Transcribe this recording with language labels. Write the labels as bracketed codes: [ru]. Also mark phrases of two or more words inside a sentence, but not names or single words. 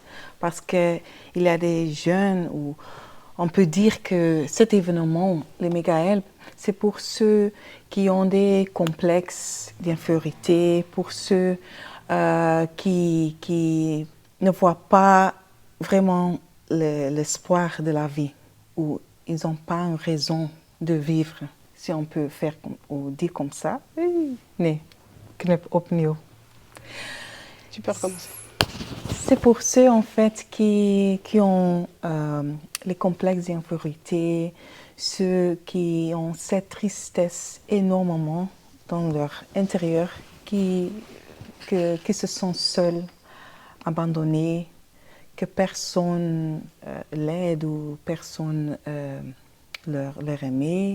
[fr] Parce qu'il y a des jeunes où on peut dire que cet événement, les Méga Help, c'est pour ceux qui ont des complexes d'infériorité, pour ceux qui ne voient pas vraiment l'espoir de la vie, ou ils n'ont pas une raison de vivre, si on peut faire ou dire comme ça. [nl] Nee, knip opnieuw. [fr] Tu peux recommencer. C'est pour ceux en fait qui ont les complexes d'infériorité, ceux qui ont cette tristesse énormément dans leur intérieur, qui se sentent seuls, abandonnés, que personne l'aide ou personne leur aimait.